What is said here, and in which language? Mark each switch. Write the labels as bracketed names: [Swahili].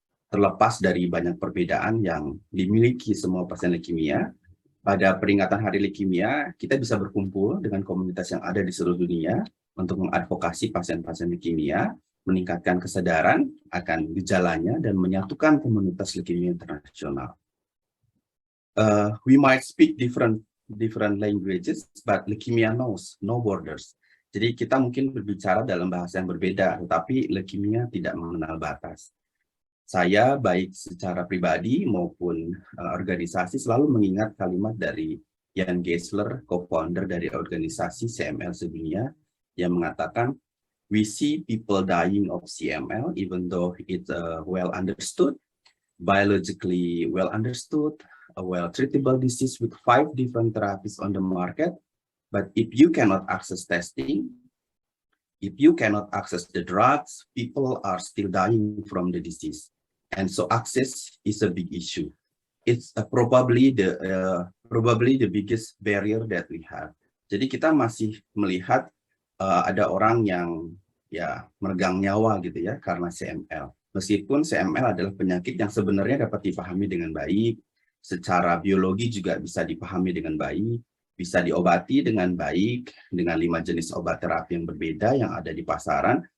[Indonesian] Terlepas dari banyak perbedaan yang dimiliki semua pasien leukemia, pada peringatan Hari Leukemia, kita bisa berkumpul dengan komunitas yang ada di seluruh dunia untuk mengadvokasi pasien-pasien leukemia, meningkatkan kesadaran akan gejalanya, dan menyatukan komunitas leukemia internasional. [English] We might speak different languages, but leukemia knows no borders. [Indonesian] Jadi kita mungkin berbicara dalam bahasa yang berbeda, tetapi leukemia tidak mengenal batas. Saya baik secara pribadi maupun organisasi selalu mengingat kalimat dari Jan Geisler, co-founder dari organisasi CML Sedunia, yang mengatakan, [English] we see people dying of CML even though it's well understood, biologically well understood, a well treatable disease with 5 different therapies on the market. But if you cannot access testing, if you cannot access the drugs, people are still dying from the disease. And so access is a big issue. It's probably the biggest barrier that we have. [Indonesian] Jadi kita masih melihat ada orang yang ya meregang nyawa gitu ya karena CML. Meskipun CML adalah penyakit yang sebenarnya dapat dipahami dengan baik, secara biologi juga bisa dipahami dengan baik, bisa diobati dengan baik dengan 5 jenis obat terapi yang berbeda yang ada di pasaran.